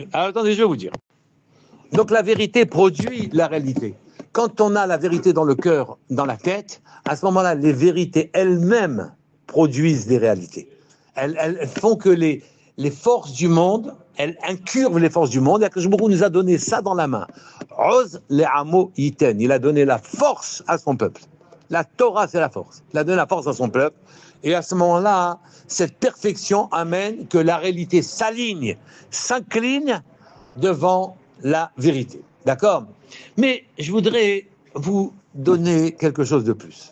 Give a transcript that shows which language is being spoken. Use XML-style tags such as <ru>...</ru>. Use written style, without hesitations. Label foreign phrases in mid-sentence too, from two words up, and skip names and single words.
<fr>Alors, attendez, je vais vous dire. Donc la vérité produit la réalité. Quand on a la vérité dans le cœur, dans la tête, à ce moment-là, les vérités elles-mêmes produisent des réalités. Elles font que les forces du monde, elles incurvent les forces du monde. Et</fr> <he>הקדוש ברוך הוא</he> <fr>nous a donné ça dans la main.</fr> <he>עוז לעמו יתן.</he> <fr>Il a donné la force à son peuple. La Torah, c'est la force. Il a donné la force à son peuple. Et à ce moment-là, cette perfection amène que la réalité s'aligne, s'incline devant la vérité. D'accord? Mais je voudrais vous donner quelque chose de plus.</fr>